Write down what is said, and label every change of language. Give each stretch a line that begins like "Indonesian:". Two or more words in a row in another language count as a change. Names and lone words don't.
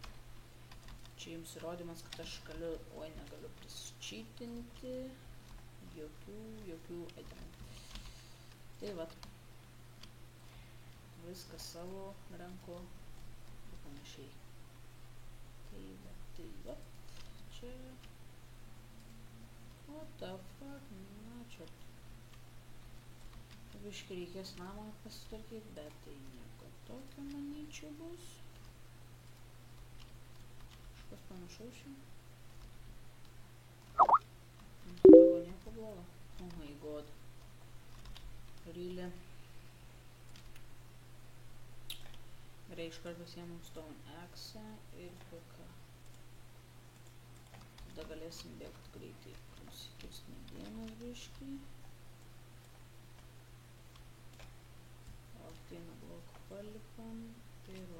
Lithuanian: Čia jums įrodymas, kad aš galiu, negaliu prisičytinti. Jokių itemų. Tai va. Viską savo renku ir panašiai. Tai va. Čia.
English: What the fuck,
Lithuanian: na čia. Biškai reikės namą pasitvarkyti, bet tai nieko tokio, manyčiau, bus. Kažkas panašaus čia. Buvo nieko blogo.
English: Oh my god. Really.
Lithuanian: Gerai, iškart pasiėmum Stone Axe ir PK. Tada galėsim bėgti greitai. Nusikirst medienos biškai. Vieną bloką palipam. Tai va.